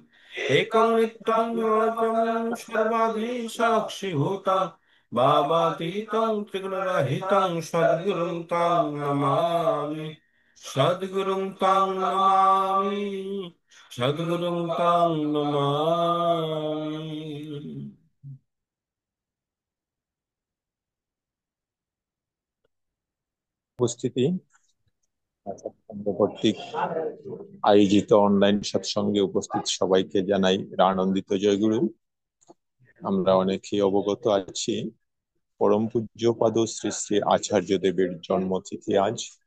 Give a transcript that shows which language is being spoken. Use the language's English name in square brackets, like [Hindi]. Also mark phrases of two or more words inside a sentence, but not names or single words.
[Sanskrit] एकं नित्यं योगं सर्वाधि साक्षिभूतं, भावातीतं त्रिगुणरहितं सद्गुरुं तं नमामि। सद्गुरुं तं नमामि। सद्गुरुं तं नमामि। [Bangla] উপস্থিতি সংঘ কর্তৃক আয়োজিত অনলাইন সৎসঙ্গে উপস্থিত সবাইকে জানাই আনন্দিত জয়গুরু। আমরা অনেকেই অবগত আছি পরম পূজ্যপাদ শ্রী শ্রী আচার্য দেবের জন্মতিথি আজ।